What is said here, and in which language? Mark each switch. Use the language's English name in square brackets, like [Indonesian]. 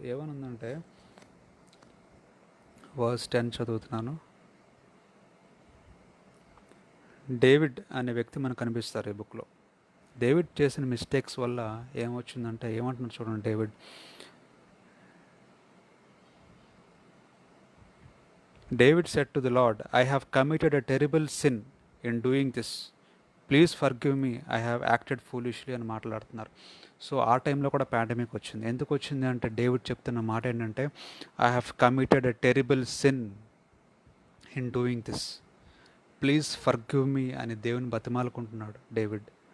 [Telugu] ఏమనుందంటే, verse 10 చదువుతున్నాను. David అనే వ్యక్తి మనకు కనిపిస్తారు ఈ బుక్లో. డేవిడ్ చేసిన మిస్టేక్స్ వల్ల ఏమొచ్చిందంటే, ఏమంటున్నారు చూడండి. [English] David said to the Lord, I have committed a terrible sin in doing this. Please forgive me, I have acted foolishly [Telugu] అని మాట్లాడుతున్నారు. సో ఆ టైంలో కూడా పాండమిక్ వచ్చింది. ఎందుకు వచ్చింది అంటే, డేవిడ్ చెప్తున్న మాట ఏంటంటే, [English] I have committed a terrible sin in doing this, please forgive me [Telugu] అని దేవుని బతిమాలుకుంటున్నాడు డేవిడ్.